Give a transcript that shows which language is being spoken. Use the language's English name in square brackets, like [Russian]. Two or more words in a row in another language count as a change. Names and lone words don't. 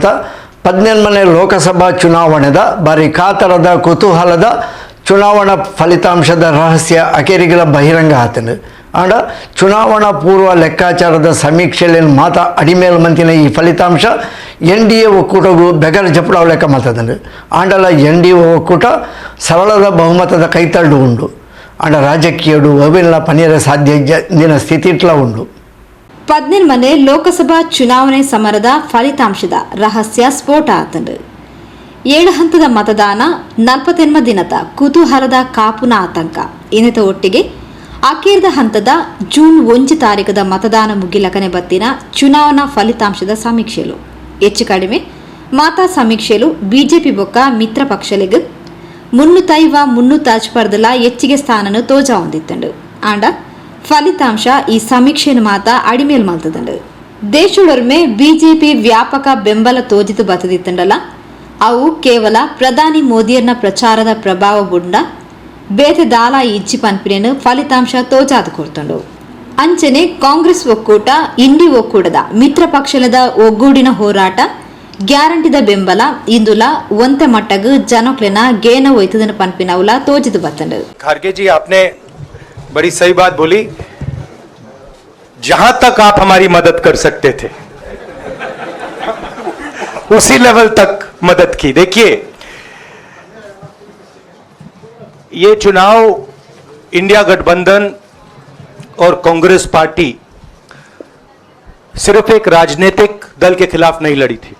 [Tulu] 17ನೇ ಲೋಕಸಭಾ ಚುನಾವಣೆದ ಭಾರಿ ಕಾತರದ ಕುತೂಹಲದ ಚುನಾವಣಾ ಫಲಿತಾಂಶದ ರಹಸ್ಯ ಅಕೇರಿಗಳ ಬಹಿರಂಗ ಆತನು ಆಂಡ ಚುನಾವಣಾ ಪೂರ್ವ ಲೆಕ್ಕಾಚಾರದ ಸಮೀಕ್ಷೆಯಲ್ಲಿ ಮಾತ ಅಡಿಮೇಲ್ ಮಂತಿನ ಈ ಫಲಿತಾಂಶ NDA ಒಕ್ಕೂಟಗೂ ಬೆಗರ ಜಪಡಾವ ಲೆಕ್ಕ ಮಾತದಂಡು ಆಂಡಲ NDA ಒಕ್ಕೂಟ ಸರಳದ ಬಹುಮತದ ಕೈತಳ್ಳು ಉಂಡು ಆಂಡ ರಾಜಕೀಯಡು ಅವೆಲ್ಲ ಪನಿಯರ ಸಾಧ್ಯ ದಿನ ಸ್ಥಿತಿ ಇಟ್ಲ ಉಂಡು. 17ನೇ ಲೋಕಸಭಾ ಚುನಾವಣೆ ಸಮರದ ಫಲಿತಾಂಶದ ರಹಸ್ಯ ಸ್ಫೋಟ ಆತಂಡು 7 ಹಂತದ ಮತದಾನ 48 ದಿನದ ಕುತೂಹಲದ ಕಾಪುನ ಆತಂಕ ಇನ್ನಿತ ಒಟ್ಟಿಗೆ ಅಖೀರ್ದ ಹಂತದ ಜೂನ್ 1 ತಾರೀಕದ ಮತದಾನ ಮುಗಿಲಕನೆ ಬತ್ತಿನ ಚುನಾವಣಾ ಫಲಿತಾಂಶದ ಸಮೀಕ್ಷೆಲು ಹೆಚ್ಚು ಕಡಿಮೆ ಮಾತಾ ಸಮೀಕ್ಷೆಲು ಬಿಜೆಪಿ ಬೊಕ್ಕ ಮಿತ್ರ ಪಕ್ಷಲಿಗೆ 350 ಪರ್ದಲ ಹೆಚ್ಚಿಗೆ ಸ್ಥಾನನು ತೋಜಾ ಹೊಂದಿತ್ತಂಡು ಆಂಡ ಫಲಿತಾಂಶ ಈ ಸಮೀಕ್ಷೆಯನ್ನು ಮಾತ ಅಡಿಮೇಲ್ ಮಲ್ತದಂಡು ದೇಶದೊರ್ಮೆ ಬಿಜೆಪಿ ವ್ಯಾಪಕ ಬೆಂಬಲ ತೋಜಿತು ಬತ್ತದಿತ್ತಂಡಲ್ಲ ಅವು ಕೇವಲ ಪ್ರಧಾನಿ ಮೋದಿಯರ್ನ ಪ್ರಚಾರದ ಪ್ರಭಾವ ಬುಂಡ ಬೇತೆ ದಾಲ ಇಜ್ಜಿ ಪನ್ಪಿನೇನು ಫಲಿತಾಂಶ ತೋಜಾದು ಕೊಡ್ತಂಡು ಅಂಚನೆ ಕಾಂಗ್ರೆಸ್ ಒಕ್ಕೂಟ ಇಂಡಿ ಒಕ್ಕೂಟದ ಮಿತ್ರ ಪಕ್ಷಲದ ಒಗ್ಗೂಡಿನ ಹೋರಾಟ ಗ್ಯಾರಂಟಿದ ಬೆಂಬಲ ಇಂದುಲ ಒಂತೆ ಮಟ್ಟಗು ಜನಕ್ಲೆನ ಗೇನ ಒಯ್ತದನ ಪನ್ಪಿನವುಲ ತೋಜಿದು ಬತ್ತಂಡು. [Hindi] ಖರ್ಗೆ जी आपने बड़ी सही बात बोली. जहां तक आप हमारी मदद कर सकते थे उसी लेवल तक मदद की. देखिए ये चुनाव इंडिया गठबंधन और कांग्रेस पार्टी सिर्फ एक राजनीतिक दल के खिलाफ नहीं लड़ी थी.